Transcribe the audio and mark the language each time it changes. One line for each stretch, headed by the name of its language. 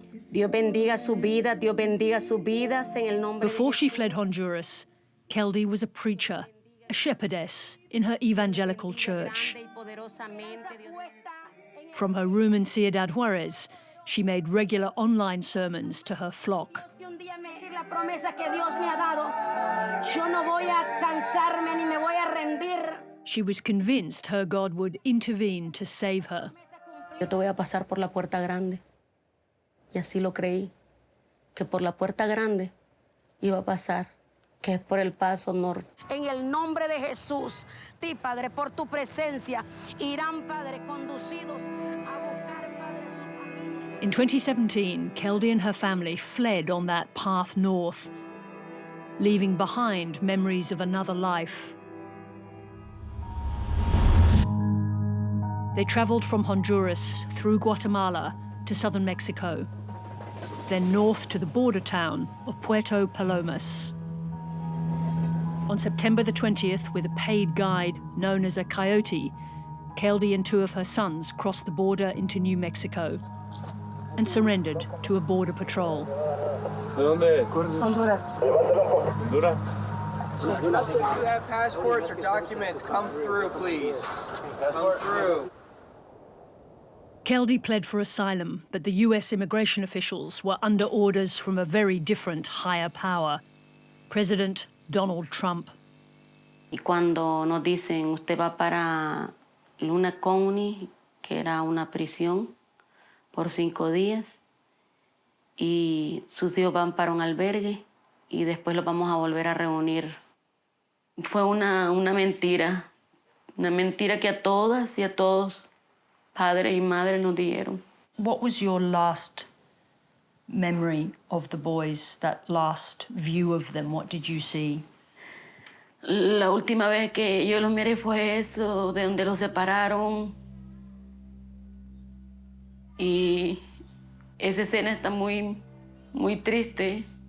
Spanish: Dios bendiga su vida, Dios bendiga sus vidas en el nombre de
English: Before she fled Honduras, Keldy was a preacher, a shepherdess in her evangelical church.
Spanish: grande y poderosamente, Dios.
English: From her room in Ciudad Juarez, she made regular online sermons to her flock.
Spanish: Que un día me decir la promesa que Dios me ha dado. Yo no voy a cansarme ni me voy a rendir.
English: She was convinced her God would intervene to save her.
Spanish: Yo te voy a pasar por la puerta grande. Y así lo creí, que por la puerta grande iba a pasar, que es por el paso norte. En el nombre de Jesús, ti, Padre, por tu presencia, irán, Padre, conducidos a buscar, Padre, sus caminos.
English: In 2017, Keldy and her family fled on that path north, leaving behind memories of another life. They traveled from Honduras through Guatemala to southern Mexico, then north to the border town of Puerto Palomas. On September the 20th, with a paid guide known as a coyote, Keldy and 2 of her sons crossed the border into New Mexico and surrendered to a border patrol. Honduras. Passports or documents, come through, please. Come through. Keldy pled for asylum, but the US immigration officials were under orders from a very different higher power, President Donald Trump.
Spanish: Y cuando nos dicen, usted va para Luna County, que era una prisión, por 5 días, y sus hijos van para un albergue, y después los vamos a volver a reunir. Fue una mentira que a todas y a todos, padres y madres, nos dieron.
English: What was your last memory of the boys, that last view of them? What did you see?
Spanish: La última vez que yo los miré fue eso, de donde los separaron. Y esa escena está muy, muy triste.